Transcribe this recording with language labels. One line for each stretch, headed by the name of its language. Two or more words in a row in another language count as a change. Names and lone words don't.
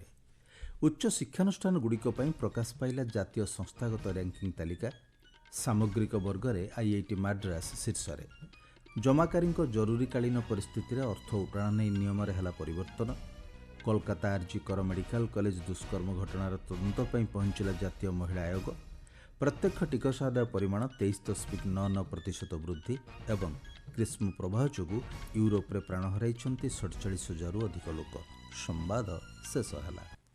Odia: ଉଚ୍ଚ ଶିକ୍ଷାନୁଷ୍ଠାନଗୁଡ଼ିକ ପାଇଁ ପ୍ରକାଶ ପାଇଲା ଜାତୀୟ ସଂସ୍ଥାଗତ ର୍ୟାଙ୍କିଙ୍ଗ ତାଲିକା। ସାମଗ୍ରିକ ବର୍ଗରେ IIT ମାଡ୍ରାସ ଶୀର୍ଷରେ। ଜମାକାରୀଙ୍କ ଜରୁରୀକାଳୀନ ପରିସ୍ଥିତିରେ ଅର୍ଥ ଉଠାଣ ନେଇ ନିୟମରେ ହେଲା ପରିବର୍ତ୍ତନ। କୋଲକାତା ଆର୍ଜି କର ମେଡିକାଲ କଲେଜ ଦୁଷ୍କର୍ମ ଘଟଣାର ତଦନ୍ତ ପାଇଁ ପହଞ୍ଚିଲା ଜାତୀୟ ମହିଳା ଆୟୋଗ। ପ୍ରତ୍ୟକ୍ଷ ଟିକସ ଆଦାୟ ପରିମାଣ 23.99% ବୃଦ୍ଧି ଏବଂ ଗ୍ରୀଷ୍ମ ପ୍ରବାହ ଯୋଗୁ ୟୁରୋପ ରେ ପ୍ରାଣ ହରାଇଛନ୍ତି 47,000 ଅଧିକ ଲୋକ। ସମ୍ବାଦ ଶେଷ ହେଲା।